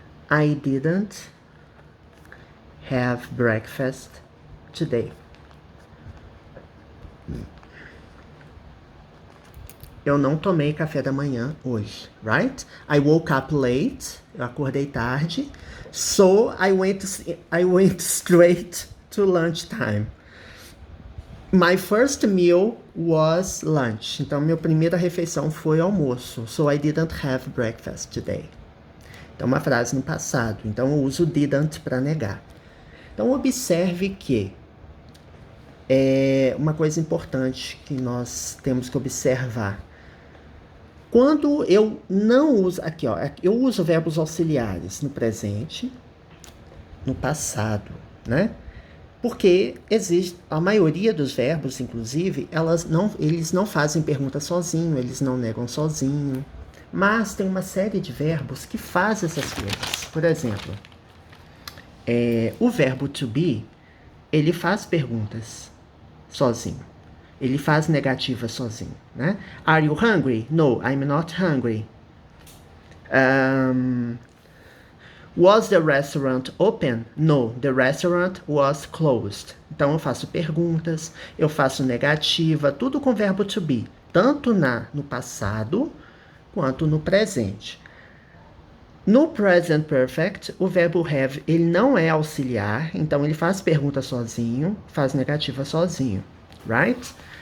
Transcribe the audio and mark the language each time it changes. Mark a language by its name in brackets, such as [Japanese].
[English] I didn't have breakfast today. [Portuguese] Eu não tomei café da manhã hoje, right? [English] I woke up late. [Portuguese] Eu acordei tarde. [English] So I went straight to lunchtime. My first meal was lunch. [Portuguese] Então, minha primeira refeição foi almoço. [English] So I didn't have breakfast today. [Portuguese] Então, uma frase no passado. Então, eu uso didn't para negar. Então, observe que é uma coisa importante que nós temos que observar. Quando eu não uso... Aqui, ó. Eu uso verbos auxiliares no presente, no passado, né? Porque existe, a maioria dos verbos, inclusive, eles não fazem pergunta sozinho, eles não negam sozinho. Mas tem uma série de verbos que fazem essas coisas. Por exemplo, o verbo to be, ele faz perguntas sozinho. Ele faz negativas sozinho, né? [English] Are you hungry? No, I'm not hungry. Was the restaurant open? No, the restaurant was closed. [Portuguese] Então, eu faço perguntas, eu faço negativa, tudo com verbo to be. Tanto no passado, quanto no presente. No present perfect, o verbo have, ele não é auxiliar, então ele faz pergunta sozinho, faz negativa sozinho, right?